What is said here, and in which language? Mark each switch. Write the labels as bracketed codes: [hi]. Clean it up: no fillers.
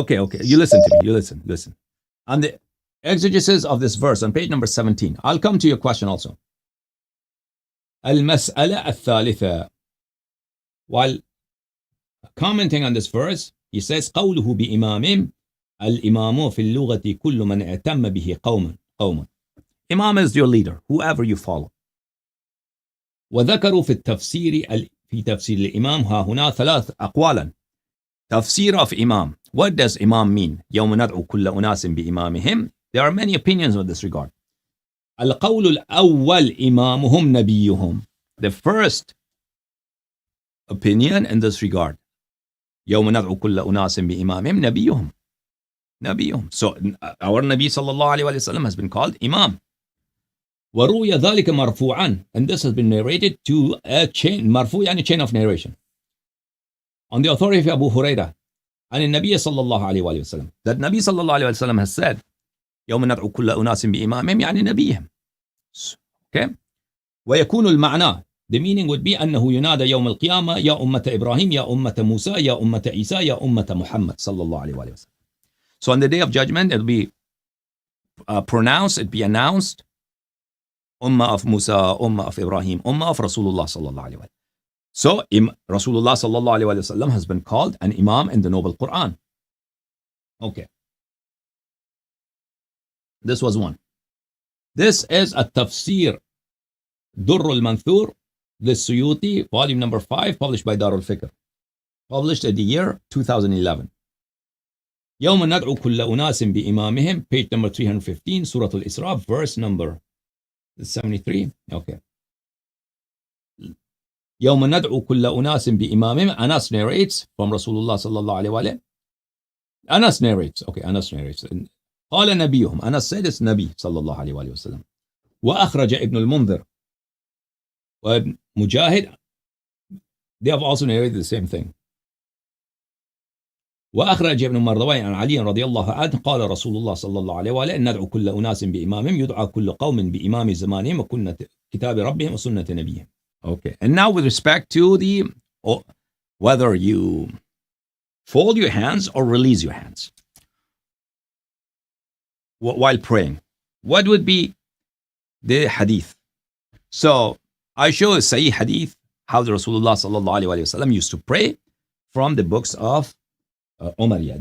[en] Okay. You listen to me. You listen. On the exegesis of this verse on page number 17, I'll come to your question also. [ar] المسألة الثالثة. [en] While commenting on this verse, he says [ar] قوله بإمام. الإمام في اللغة كل من اعتم به قوما. [en] Imam is your leader, whoever you follow. [ar] وذكروا في تفسير الإمام ها هنا ثلاث أقوالا. [en] Tafsir of Imam. What does Imam mean? [ar] يوم ندعو كل أناس بإمامهم. [en] There are many opinions in this regard. [ar] القول الأول إمامهم نبيهم. [en] The first opinion in this regard. [ar] يوم ندعو كل أناس بإمامهم نبيهم. [en] So our Nabi sallallahu alayhi wa sallam has been called Imam. [ar] وروي ذلك مرفوعا, [en] and this has been narrated to a chain. [ar] مرفوع يعني [en] chain of narration. On the authority of Abu Hurairah [ar] عن النبي صلى الله عليه وآله وسلم, [en] that Nabi [ar] صلى الله عليه وسلم [en] has said [ar] يوم ندعو كل أناس بإمامهم يعني نبيهم. [en] Okay. [ar] ويكون المعنى, [en] the meaning would be [ar] أنه ينادى يوم القيامة يا أمة إبراهيم يا أمة موسى يا أمة عيسى يا أمة محمد صلى الله عليه وآله وسلم. [en] So on the day of judgment, it'll be pronounced, it'll be announced, Ummah of Musa, Ummah of Ibrahim, Ummah of Rasulullah sallallahu alayhi wa sallam. So Rasulullah sallallahu alayhi wa sallam has been called an Imam in the Noble Quran. Okay. This was one. This is a tafsir Durr al-Manthur, the Suyuti, volume number 5, published by Darul Fikr. Published in the year 2011. [ar] يوم ندعو كل أناس بإمامهم, [en] page number 315, Surah Al-Isra, verse number 73. Okay. [ar] يوم ندعو كل أناس بإمامهم. [en] Anas narrates from Rasulullah sallallahu alayhi wa sallam. Anas narrates. [ar] قال نبيهم. [en] Anas said it's Nabi sallallahu alayhi wa sallam. [ar] وأخرج ابن المنذر وابن مجاهد. [en] They have also narrated the same thing. [ar] وأخرج ابن مردوي عن علي رضي الله عنه قال رسول الله صلى الله عليه وآله ندعو كل أناس بإمامهم يدعى كل قوم بإمام زمانهم وكن كتاب ربهم وسنة نبيهم. [en] Okay, and now with respect to the whether you fold your hands or release your hands while praying, what would be the hadith? So I show a Sahih hadith how the Rasulullah sallallahu alaihi wasallam used to pray from the books of Umayyah.